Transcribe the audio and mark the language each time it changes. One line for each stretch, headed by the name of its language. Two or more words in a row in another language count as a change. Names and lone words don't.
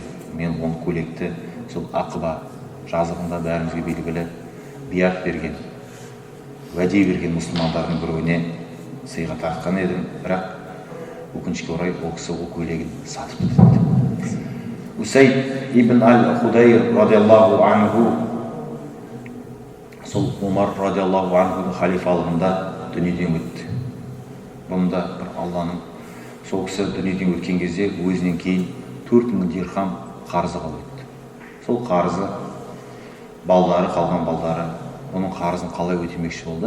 Kazakh: Мен ол көйлекті сол Ақыба жазығында бәрімізге белгілі биат берген, уәде берген мұсылмандардың біреуіне сыйға тартқан едім, бірақ өкінішке орай ол кісі ол көйлегін сатып кетті. Усейд ибн аль-Худайр
Arabic: رضي الله عنه
Kazakh: сол Омар радиаллаху анхудың халифалығында дүниеден өтті. Бұнда бір Алланың сол кісі дүниеден өткен кезде өзінен кейін 4000 дирхам қарызы қалып. Сол қарызы балдары, қалған балдары оның қарызын қалай өтемекші болды?